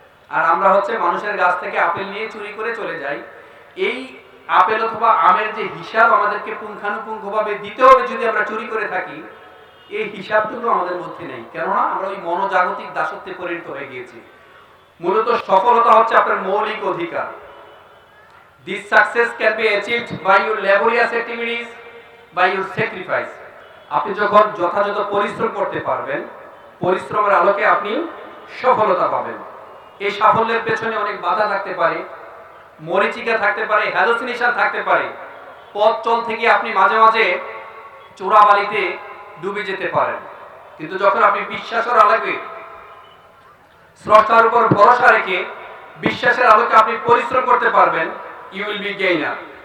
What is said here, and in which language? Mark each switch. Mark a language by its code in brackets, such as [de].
[bn] আর আমরা হচ্ছে মানুষের গাছ থেকে আপেল নিয়ে চুরি করে চলে যাই। এই আপেল অথবা আমের যে হিসাব আমাদেরকে পুঙ্খানুপুঙ্খভাবে দিতে হবে যদি আমরা চুরি করে থাকি, এই হিসাবটুকু আমাদের মধ্যে নেই, কেননা আমরা ওই মনোজাগতিক দাসত্বে পরিণত হয়ে গিয়েছি। মূলত সফলতা হচ্ছে আপনার মৌলিক অধিকার। [en] This success can be achieved by your laborious activities, by your sacrifice. [bn] আপনি যখন যথাযথ পরিশ্রম করতে পারবেন, পরিশ্রমের আলোকে আপনি সফলতা পাবেন। এই সাফল্যের পেছনে অনেক বাধা থাকতে পারে, মরিচিকা থাকতে পারে, হ্যালুসিনেশন থাকতে পারে। পথ চল থেকে আপনি মাঝে মাঝে চোরাবালিতে ডুবে যেতে পারেন, কিন্তু যখন আপনি বিশ্বাসের আলোকে, স্রষ্টার উপর ভরসা রেখে বিশ্বাসের আলোকে আপনি পরিশ্রম করতে পারবেন, [en] You will be gainer.